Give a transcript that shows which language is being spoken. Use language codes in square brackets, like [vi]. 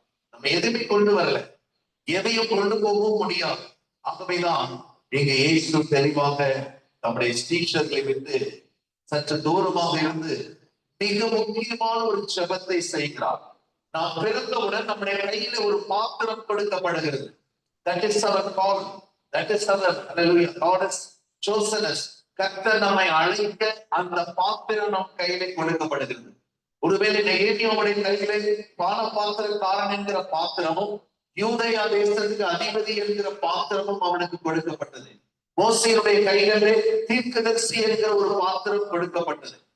[ta] நம்ம எதுவுமே கொண்டு வரல, எதையும் கொண்டு போகவும் முடியாது. ஆகவேதான் எங்க இயேசு தெளிவாக நம்முடைய ஸ்டீச்சர்களை விட்டு சற்று தூரமாக இருந்து மிக முக்கியமான ஒரு ஜெபத்தை செய்கிறார். நாம் பிறந்தவுடன் நம்முடைய கையில ஒரு பாத்திரம் கொடுக்கப்படுகிறது. [en] That is our call. That is our, hallelujah, God has chosen us. [ta] கர்த்தர் நம்மை அழைக்க அந்த பாத்திரம் நம் கையில கொடுக்கப்படுகிறது. ஒருவேளை நெகேமியாவுடைய கையிலே பானபாத்திரக்காரன் என்கிற பாத்திரமும் யூதேயா தேசத்துக்கு அதிபதி என்கிற பாத்திரமும் அவனுக்கு கொடுக்கப்பட்டது. மோசேயுடைய கையிலே தீர்க்கதரிசி என்கிற ஒரு பாத்திரம் கொடுக்கப்பட்டது.